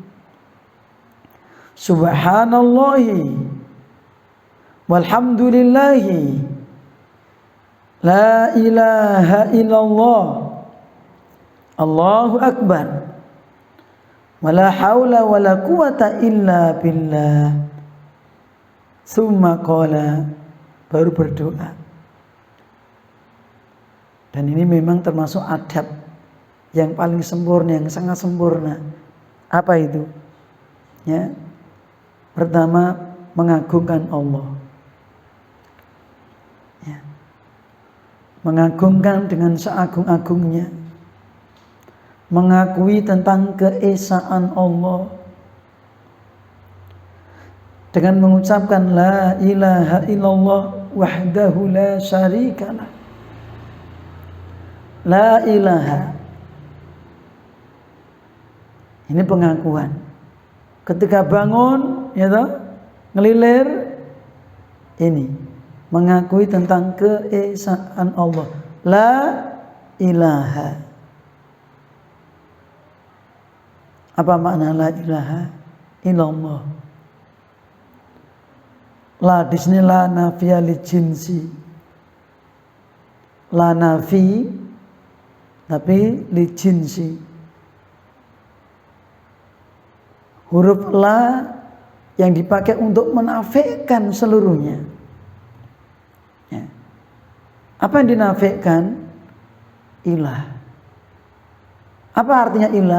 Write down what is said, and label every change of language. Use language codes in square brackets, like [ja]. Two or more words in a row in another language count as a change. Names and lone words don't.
[ar] سبحان الله والحمد لله لا إله إلا الله الله أكبر ولا حول ولا قوة إلا بالله. ثم قال, [id] baru berdoa. Dan ini memang termasuk adab yang paling sempurna, yang sangat sempurna. Apa itu? Ya. Pertama, mengagungkan Allah. Ya. Mengagungkan dengan seagung-agungnya. Mengakui tentang keesaan Allah dengan mengucapkan [ar] لا إله إلا الله وحده لا شريك له. لا إله, [id] ini pengakuan. Ketika bangun, ya toh, ngelilir, ini mengakui tentang keesaan Allah. [ar] لا إله. [id] Apa makna [ar] لا إله إلا الله? La [id] di sini [ar] لا النافية للجنس. لا نافي tapi للجنس. [id] Huruf la yang dipakai untuk menafikan seluruhnya. Ya. Apa yang dinafikan? Ilah. Apa artinya ilah?